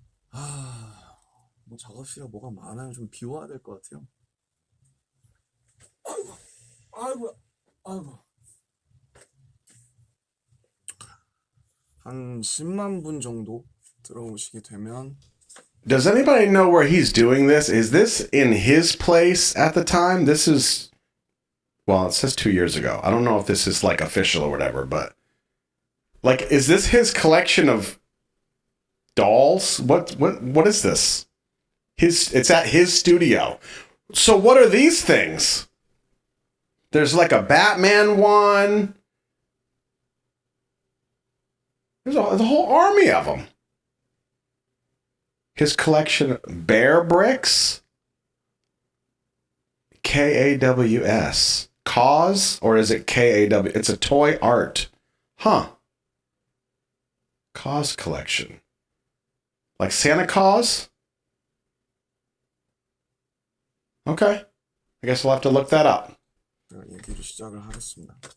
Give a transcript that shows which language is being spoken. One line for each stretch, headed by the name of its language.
Korean: 아, 뭐 작업실에 뭐가 많아요. 좀 비워야 될 것 같아요. 아이고, 아이고, 아이고. 한 10만 분 정도 들어오시게 되면
English: Does anybody know where he's doing this? Is this in his place at the time? This is, well, it says 2 years ago. I don't know if this is like official or whatever, but like, is this his collection of dolls? What is this? It's at his studio. So what are these things? There's like a Batman one. There's a whole army of them. His collection, Bear Bricks, Kaws, Cause, or is it Kaw? It's a toy art, huh? Cause collection, like Santa Claus. Okay, I guess we'll have to look that up.
Korean: 얘기를 시작을 하겠습니다.